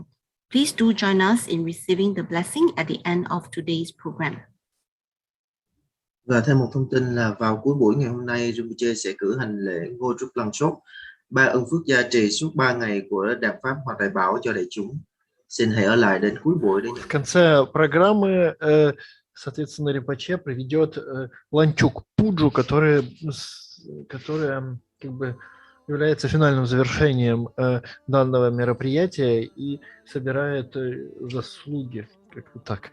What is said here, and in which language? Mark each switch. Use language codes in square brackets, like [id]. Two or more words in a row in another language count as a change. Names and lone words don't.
[en] Please do join us in receiving the blessing at the end of today's program. [vi] Và thêm một thông tin là vào cuối buổi ngày hôm nay, Rinpoche sẽ cử hành lễ Gondrup Langchuk, 3 ân phước gia trì suốt 3 ngày của Đàn Pháp Hoàng Đại Bảo cho đại chúng. Xin hãy ở lại đến cuối buổi để [ru] В конце программы, соответственно, Ринпоче проведет ланчук пуджу, которая как бы является финальным завершением данного мероприятия и собирает заслуги, как-то так.